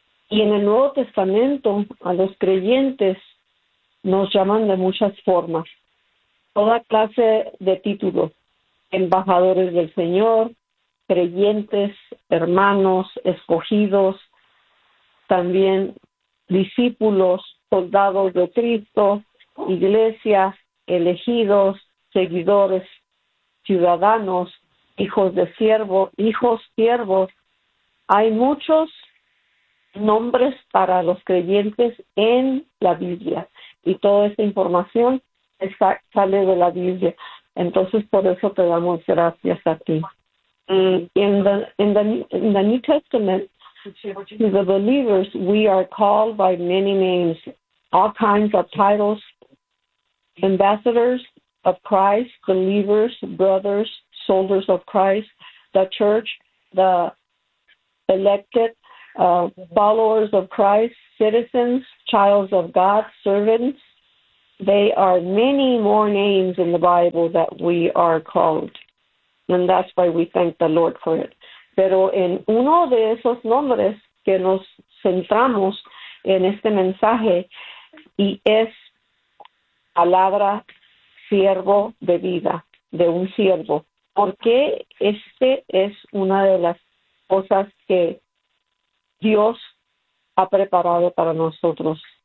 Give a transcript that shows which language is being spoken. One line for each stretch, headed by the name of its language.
Spanish: Y en el Nuevo Testamento a los creyentes nos llaman de muchas formas, toda clase de títulos, embajadores del Señor, creyentes, hermanos, escogidos, también discípulos, soldados de Cristo, iglesias, elegidos, seguidores, ciudadanos, hijos de siervo, hijos siervos. Hay muchos nombres para los creyentes en la Biblia y toda esta información sale de la Biblia. Entonces, por eso te damos gracias a ti.
English: In the New Testament, to the believers, we are called by many names, all kinds of titles, ambassadors of Christ, believers, brothers, soldiers of Christ, the church, the elected, followers of Christ, citizens, child of God, servants. They are many more names in the Bible that we are called. And that's why we thank the Lord for it.
Spanish: Pero en uno de esos nombres que nos centramos en este mensaje, y es palabra siervo de vida, de un siervo. Porque este es una de las cosas que Dios ha preparado para nosotros.